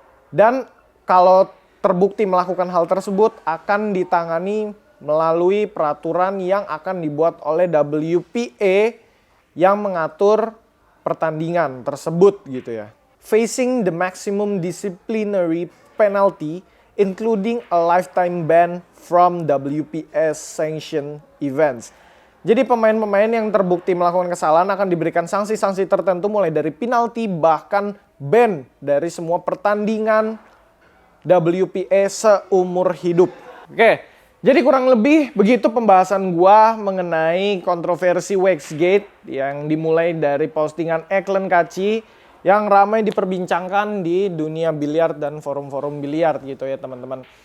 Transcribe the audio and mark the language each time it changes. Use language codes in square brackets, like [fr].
[id] Dan kalau terbukti melakukan hal tersebut akan ditangani melalui peraturan yang akan dibuat oleh WPA yang mengatur pertandingan tersebut gitu ya. [en] Facing the maximum disciplinary penalty including a lifetime ban from WPS sanctioned events. [id] Jadi pemain-pemain yang terbukti melakukan kesalahan akan diberikan sanksi-sanksi tertentu mulai dari penalti bahkan ban dari semua pertandingan WPA seumur hidup. Oke, jadi kurang lebih begitu pembahasan gua mengenai kontroversi Waxgate yang dimulai dari postingan Eklen Kaci yang ramai diperbincangkan di dunia biliar dan forum-forum biliar gitu ya teman-teman.